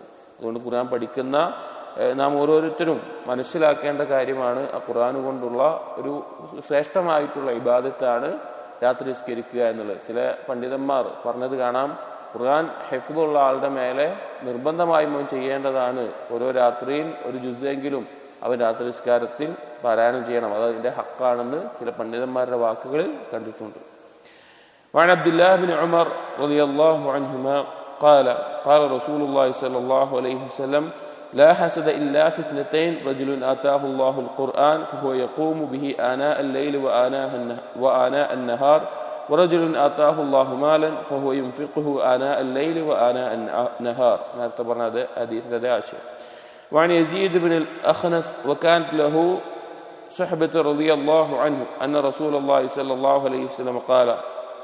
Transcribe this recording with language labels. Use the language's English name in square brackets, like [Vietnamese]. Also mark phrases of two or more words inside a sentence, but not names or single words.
[Malayalam] അതുകൊണ്ട് ഖുർആൻ പഠിക്കുന്ന നാം ഓരോരുത്തരും മനസ്സിലാക്കേണ്ട കാര്യമാണ്, ആ ഖുർആൻ കൊണ്ടുള്ള ഒരു ശ്രേഷ്ഠമായിട്ടുള്ള ഇബാദത്താണ് രാത്രി നിസ്കരിക്കുക എന്നുള്ളത്. ചില പണ്ഡിതന്മാർ പറഞ്ഞത് കാണാം, ഖുർആൻ ഹിഫ്ളുള്ള ആളുടെ മേലെ നിർബന്ധമായും അവൻ ചെയ്യേണ്ടതാണ്, ഓരോ രാത്രിയിൽ ഒരു ജുസെങ്കിലും അവൻ രാത്രി നിസ്കാരത്തിൽ പാരായണം ചെയ്യണം, അത് അതിന്റെ ഹക്കാണെന്ന് ചില പണ്ഡിതന്മാരുടെ വാക്കുകളിൽ കണ്ടിട്ടുണ്ട്. [Arabic] وعن عبد الله بن عمر رضي الله عنهما قال رسول الله صلى الله عليه وسلم لا حسد إلا في اثنتين رجل آتاه الله القرآن فهو يقوم به آناء الليل وآناء النهار ورجل آتاه الله مالا فهو ينفقه آناء الليل وآناء النهار. [Malayalam] നേരത്തെ പറഞ്ഞത് ഹദീസിന്റെ അതേ ആശയം. [Arabic] وعن يزيد بن الأخنس وكانت له صحبة رضي الله عنه أن رسول الله صلى الله عليه وسلم قال